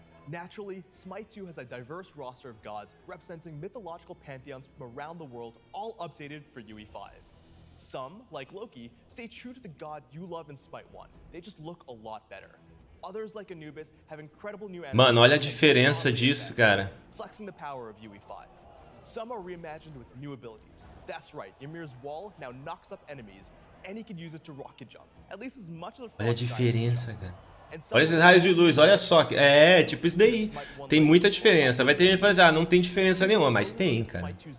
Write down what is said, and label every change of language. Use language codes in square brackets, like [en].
[en] Naturally, Smite 2 has a diverse roster of gods representing mythological pantheons from around the world, all updated for UE5. Some, like Loki, stay true to the god you love in Smite 1. They just look a lot better. Others, like Anubis, have incredible new [pt] Mano, olha a diferença disso, cara. [en] Flexing the power of UE5. Some are reimagined with new abilities. That's right, Ymir's wall now knocks up enemies, and he can use it to rocket jump. At least as much as [pt] olha a diferença, cara. Olha esses raios de luz, olha só. É, tipo isso daí. Tem muita diferença. Vai ter gente que vai dizer, ah, não tem diferença nenhuma, mas tem, cara.